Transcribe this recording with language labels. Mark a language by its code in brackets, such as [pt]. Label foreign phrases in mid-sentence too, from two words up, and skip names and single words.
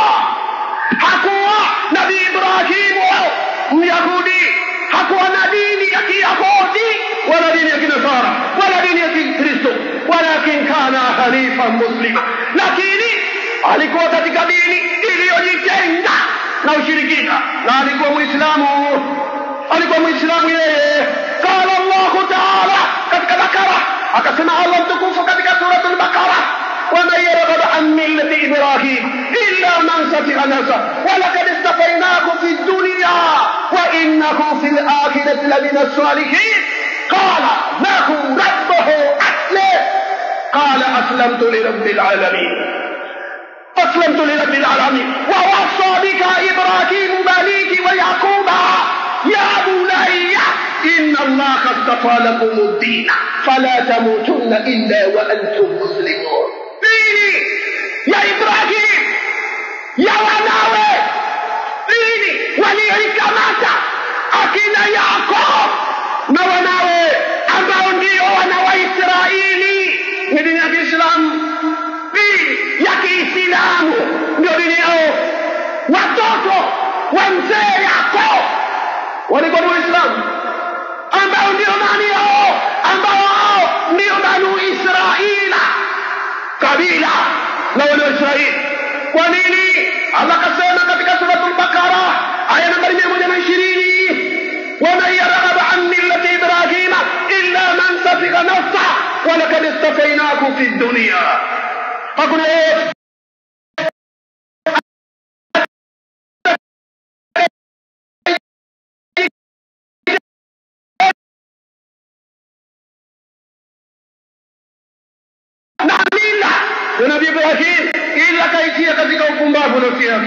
[sw] Hakuwa Nabii Ibrahimu Myahudi, hakuwa na dini ya Kiyahudi wala dini ya Kinasara wala dini ya Kikristo, walakin [ar] كان حنيفا مسلما, [sw] lakini alikuwa katika dini iliyojitenga na ushirikina, na alikuwa Muislamu yeye. [ar] قال الله تعالى [sw] katika Bakara, akasema Allah mtukufu katika suratul Bakara, [ar] ومن يرغب عن ملة إبراهيم إلا من سفه نفسه ولقد اصطفيناه في الدنيا وإنه في الآخرة لمن الصالحين قال له ربه أسلم قال أسلمت لرب العالمين ووصى بك إبراهيم بنيه ويعقوب يا بني إن الله اصطفى لكم الدين فلا تموتن إلا وأنتم مسلمون. [sw] Dini ya Ibrahim ya wanawe, dini walioikamata akina Yakob na wanawe ambao ndio wana wa Israeli, ni dini ya Kiislamu. Dini ya Kiislamu ndio dini yao. Watoto wa mzee Yakob walikuwa Waislamu ambao ndio nani hao? Ambao ndio Banu Israila, kabila la Waisraeli. Kwa nini? Allah kasema katika suratul Bakara aya nambari 120, [ar] وَمَنْ يَرْغَبَ عَنْ مِلَّةِ إِبْرَاهِيمَ إِلَّا مَنْ سَفِهَ نَفْسَهُ وَلَقَدِ اصْطَفَيْنَاهُ فِي الدُّنْيَا. [sw] Hakuna Nabii Ibrahim ila kaitia katika upumbavu nafsi yake.